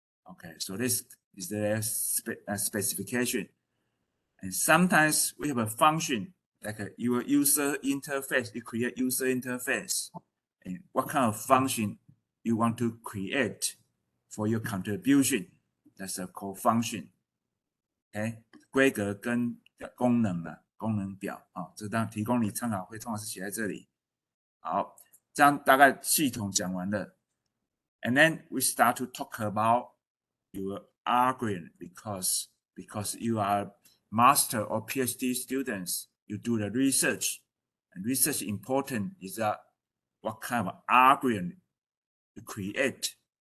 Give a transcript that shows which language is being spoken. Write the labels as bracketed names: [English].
[English] Okay, so this is the specification. And sometimes we have a function like your user interface. You create user interface, and what kind of function you want to create for your contribution. That's a called function. [Chinese] OK， 规格跟功能的功能表啊，这当提供你参考，会通常是写在这里。好，这样大概系统讲完了。 [English] And then we start to talk about your algorithm because you are master or PhD students, you do the research. And research important is that what kind of algorithm you create.